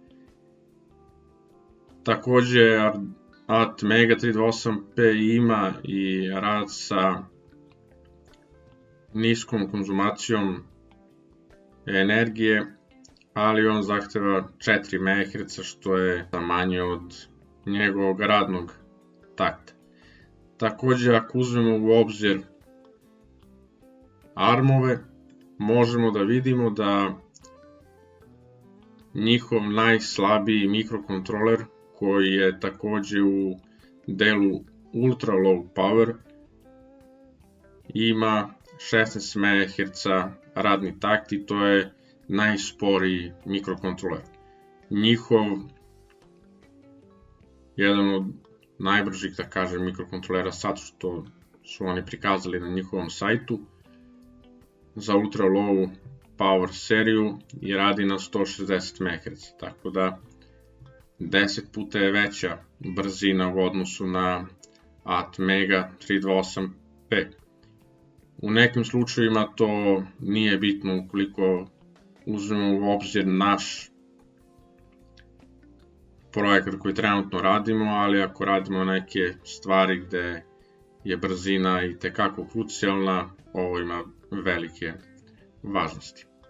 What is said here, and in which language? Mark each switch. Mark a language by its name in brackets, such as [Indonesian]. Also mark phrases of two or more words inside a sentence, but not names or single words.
[Serbian] Takođe, Atmega 328P ima i rad sa niskom konzumacijom energije, ali on zahteva 4 MHz, što je manje od njegovog radnog takta. Takođe, ako uzmemo u obzir armove, možemo da vidimo da njihov najslabiji mikrokontroler, koji je takođe u delu [English] ultra low power, [Serbian] ima 16 MHz radni takt i to je najsporiji mikrokontroler. Njihov jedan od najbržih, da kažem, mikrokontrolera sad što su oni prikazali na njihovom sajtu za [English] ultra low power [Serbian] seriju i radi na 160 MHz, tako da 10 puta je veća brzina u odnosu na Atmega 328P. U nekim slučajevima to nije bitno ukoliko uzmemo u obzir naš projekat koji trenutno radimo, ali ako radimo neke stvari gde je brzina i tekako krucijalna, ovo ima velike važnosti.